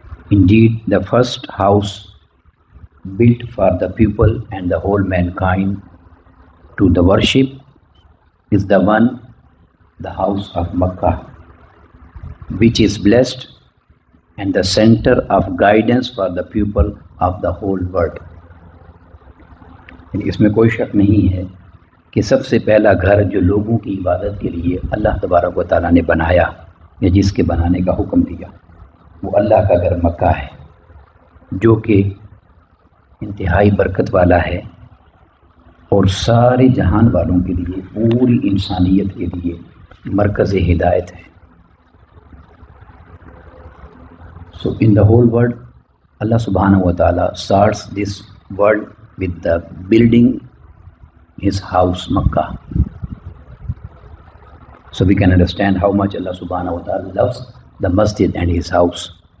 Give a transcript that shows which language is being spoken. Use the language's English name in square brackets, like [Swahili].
[English] Indeed, the first house built for the people and the whole mankind to the worship is the one, the house of Makkah, which is blessed and the center of guidance for the people of the whole world. [Urdu] اس میں کوئی شک نہیں ہے کہ سب سے پہلا گھر جو لوگوں کی عبادت کے لیے اللہ تبارک و تعالیٰ نے بنایا یا جس کے بنانے کا حکم دیا، وہ اللہ کا گھر مکہ ہے، جو کہ انتہائی برکت والا ہے اور سارے جہان والوں کے لیے، پوری انسانیت کے لیے مرکز ہدایت ہے. [English] So in the whole world, Allah subhanahu wa ta'ala starts this world with the building his house Makkah. So we can understand how much Allah subhanahu wa ta'ala loves the masjid and his house.